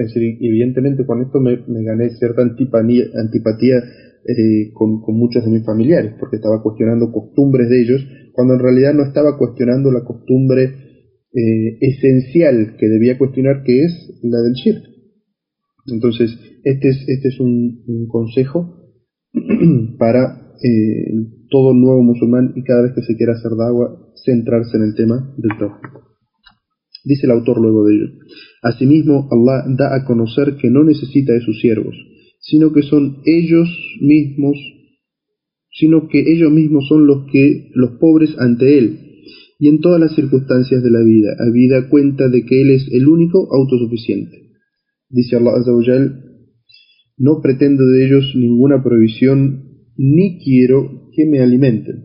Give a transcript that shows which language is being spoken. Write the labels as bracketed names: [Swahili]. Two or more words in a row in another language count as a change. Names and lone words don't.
[Spanish] Es decir, evidentemente con esto me gané cierta antipatía con muchos de mis familiares, porque estaba cuestionando costumbres de ellos, cuando en realidad no estaba cuestionando la costumbre esencial que debía cuestionar, que es la del shirk. Entonces, este es un consejo para todo nuevo musulmán y cada vez que se quiera hacer da'wah, centrarse en el tema del tawhid. Dice el autor luego de ello: asimismo, Allah da a conocer que no necesita de sus siervos, sino que ellos mismos son los pobres ante Él, y en todas las circunstancias de la vida, habida cuenta de que Él es el único autosuficiente. Dice Allah [Arabic] عز وجل: [Spanish] no pretendo de ellos ninguna provisión, ni quiero que me alimenten.